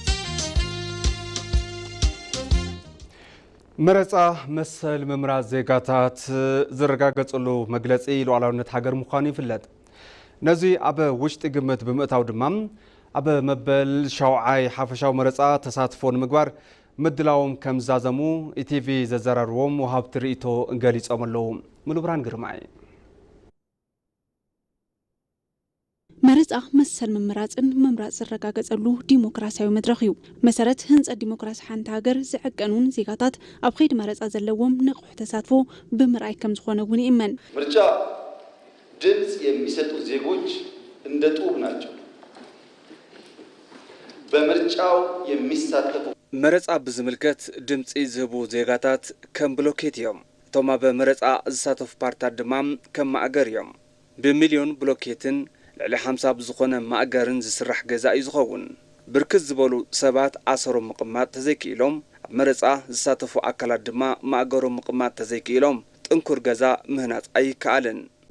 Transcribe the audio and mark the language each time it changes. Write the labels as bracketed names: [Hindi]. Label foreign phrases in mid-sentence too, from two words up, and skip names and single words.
[Tigrinya] መረፃ መሰል ምምራት ዜጋታት ዝረጋገጽሉ መግለጺ ሉዓላውነት ሃገር ምዃኑ ይፍለጥ ነዚ ኣብ ውሽጢ ግምት ብምእታው ድማ ኣብ መበል ሻውዓይ ሓፈሻዊ መረፃ ተሳትፎ ንምግባር ምድላዎም ከም ዛዘሙ ኢቲቪ ዘዘራርዎም ወሃብቲ ርእይቶ እንገሊጾም ኣለዉ ሙሉብራን ግርማይ መረፃ መሰል ምምራጽን መምራጽ ዝረጋገጸሉ ዲሞክራሲያዊ መድረኽ እዩ መሰረት ህንጸት ዲሞክራሲ ሓንቲ ሃገር ዝዕቀኑን ዜጋታት ኣብ ኸይዲ መረፃ ዘለዎም ንቑሕ ተሳትፎ ብምርኣይ ከም ዝኾነ እውን ይእመን [Amharic] ምርጫ ድምጽ የሚሰጡ ዜጎች እንደ ጡብ ናቸው በምርጫው የሚሳተፉ [Tigrinya] መረፃ ብዝምልከት ድምፂ ዝህቡ ዜጋታት ከም ብሎኬት እዮም እቶም ኣብ መረፃ ዝሳተፉ ፓርቲታት ድማ ከም ማእገር እዮም ብሚልዮን ብሎኬትን ልዕሊ 50 ብዝኾነ ማእገርን ዝስራሕ ገዛ እዩ ዝኸውን ብርክት ዝበሉ ሰባት ኣሰሮም ምቕማጥ ተዘይክኢሎም ኣብ መረፃ ዝሳተፉ ኣካላት ድማ ማእገሮም ምቕማጥ ተዘይክኢሎም ጥንኩር ገዛ ምህናፅ ኣይከኣልን